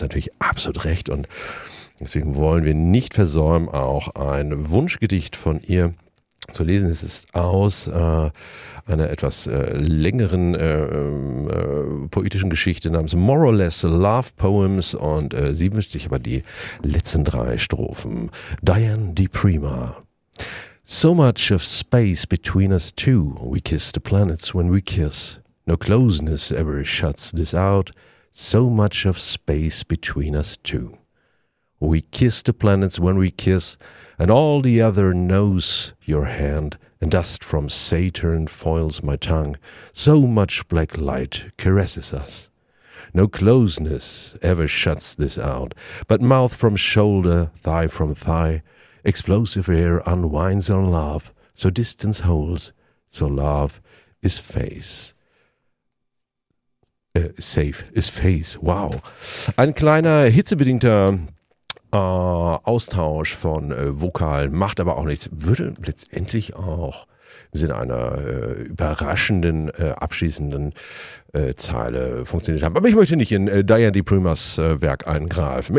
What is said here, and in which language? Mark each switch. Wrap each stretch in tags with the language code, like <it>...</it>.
<de>natürlich absolut recht. Und deswegen wollen wir nicht versäumen, auch ein Wunschgedicht von ihr zu lesen. Es ist aus einer etwas längeren poetischen Geschichte namens More or Less Love Poems und sie wünscht sich aber die letzten drei Strophen. Diane Di Prima.</de> <en>So much of space between us two. We kiss the planets when we kiss. No closeness ever shuts this out. So much of space between us two. We kiss the planets when we kiss, and all the other knows your hand, and dust from Saturn foils my tongue. So much black light caresses us. No closeness ever shuts this out, but mouth from shoulder, thigh from thigh, explosive air unwinds on love, so distance holds, so love is face. Safe is face. Wow.</en> <de>Ein kleiner hitzebedingter Austausch von Vokalen macht aber auch nichts, würde letztendlich auch im Sinne einer überraschenden, abschließenden Zeile funktioniert haben. Aber ich möchte nicht in Diane Di Primas Werk eingreifen.</de>